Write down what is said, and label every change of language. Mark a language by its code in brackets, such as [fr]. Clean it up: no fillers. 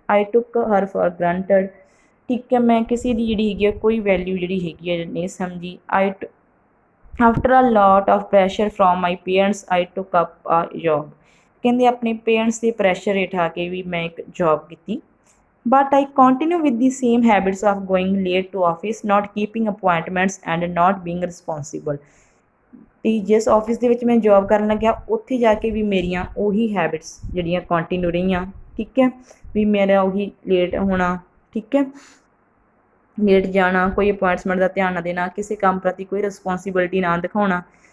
[en] I took her for granted. [pa] ਠੀਕ ਹੈ, ਮੈਂ ਕਿਸੇ ਦੀ ਜਿਹੜੀ ਹੈਗੀ ਆ ਕੋਈ ਵੈਲਿਊ ਜਿਹੜੀ ਹੈਗੀ ਆ ਨਹੀਂ ਸਮਝੀ। [en] After a lot of pressure from my parents I took up a job. [pa] ਕਹਿੰਦੇ ਆਪਣੇ ਪੇਰੈਂਟਸ ਦੇ ਪ੍ਰੈਸ਼ਰ ਹੇਠ ਆ ਕੇ ਵੀ ਮੈਂ ਇੱਕ ਜੋਬ ਕੀਤੀ। [en] But I continue with the same habits of going late to office, not keeping appointments and not being responsible. [pa] ਅਤੇ ਜਿਸ ਆਫਿਸ ਦੇ ਵਿੱਚ ਮੈਂ ਜੋਬ ਕਰਨ ਲੱਗਿਆ ਉੱਥੇ ਜਾ ਕੇ ਵੀ ਮੇਰੀਆਂ ਉਹੀ ਹੈਬਿਟਸ ਜਿਹੜੀਆਂ ਕੰਟੀਨਿਊ ਰਹੀਆਂ। ਠੀਕ ਹੈ, ਵੀ ਮੇਰਾ ਉਹੀ ਲੇਟ ਹੋਣਾ। ਠੀਕ ਹੈ, ਲੇਟ ਜਾਣਾ, ਕੋਈ ਅਪੁਆਇੰਟਮੈਂਟ ਦਾ ਧਿਆਨ ਨਾ ਦੇਣਾ, ਕਿਸੇ ਕੰਮ ਪ੍ਰਤੀ ਕੋਈ ਰਿਸਪੋਂਸੀਬਿਲਿਟੀ ਨਾ ਦਿਖਾਉਣਾ।